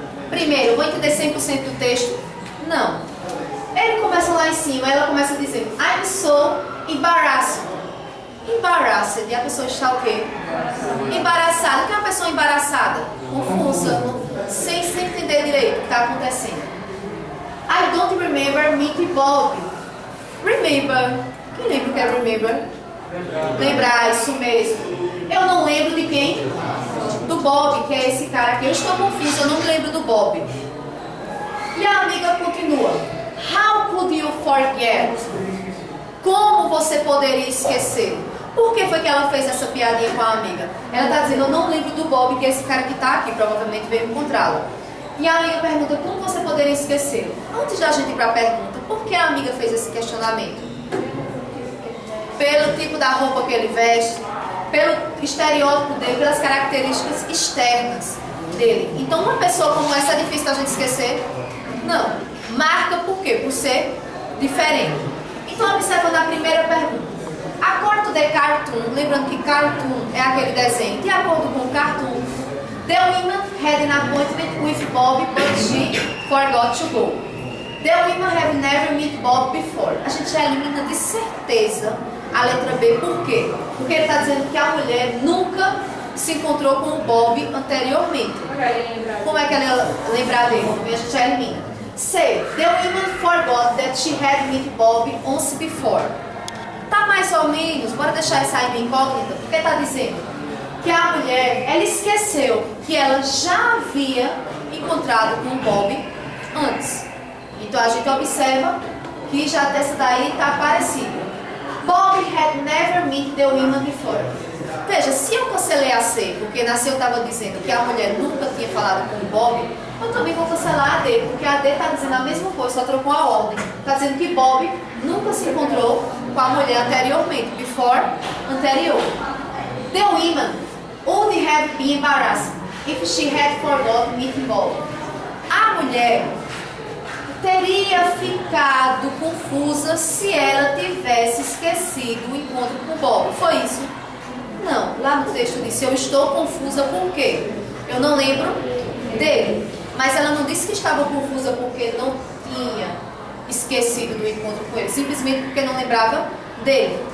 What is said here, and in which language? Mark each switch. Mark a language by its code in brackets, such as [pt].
[pt] Primeiro, eu vou entender 100% do texto? Não. Ele começa lá em cima, ela começa dizendo [en] I'm so embarrassed. [pt] Embarrassed, e a pessoa está o quê? Embaraçada. O que é uma pessoa embaraçada? Confusa, sem entender direito o que está acontecendo. [en] I don't remember meeting Bob. Remember. [pt] Quem lembra o que é remember? Lembrar, isso mesmo. Eu não lembro de quem? Do Bob, que é esse cara aqui. Eu estou confusa, eu não lembro do Bob. E a amiga continua. [en] How could you forget? [pt] Como você poderia esquecer? Por que foi que ela fez essa piadinha com a amiga? Ela está dizendo, eu não lembro do Bob, que é esse cara que está aqui, provavelmente veio encontrá-lo. E a amiga pergunta, como você poderia esquecer? Antes da gente ir para a pergunta, por que a amiga fez esse questionamento? Pelo tipo da roupa que ele veste, pelo estereótipo dele, pelas características externas dele. Então, uma pessoa como essa é difícil da gente esquecer? Não. Marca por quê? Por ser diferente. Então, observando a primeira pergunta. [en] According to the cartoon, [pt] lembrando que cartoon é aquele desenho. De acordo com o cartoon, [en] the woman had an appointment with Bob, but she forgot to go. The women have never met Bob before. [pt] A gente já elimina de certeza a letra B. Por quê? Porque ele está dizendo que a mulher nunca se encontrou com o Bob anteriormente. Como é que ela ia lembrar dele? A gente já elimina. C. [en] The woman forgot that she had met Bob once before. [pt] Tá mais ou menos, bora deixar essa aí bem incógnita, porque está dizendo que a mulher, ela esqueceu que ela já havia encontrado com o Bob antes. Então a gente observa que já dessa daí está parecida. [en] Bob had never met the woman before. [pt] Veja, se eu cancelei a C, porque na C eu estava dizendo que a mulher nunca tinha falado com o Bob, eu também vou cancelar a D, porque a D está dizendo a mesma coisa, só trocou a ordem. Está dizendo que Bob nunca se encontrou com a mulher anteriormente, before, anterior. [en] The woman would have been embarrassed if she had forgotten meeting Bob. [pt] A mulher teria ficado confusa se ela tivesse esquecido o encontro com Bob. Foi isso? Não. Lá no texto disse, eu estou confusa por quê? Eu não lembro dele. Mas ela não disse que estava confusa porque não tinha esquecido do encontro com ele, simplesmente porque não lembrava dele.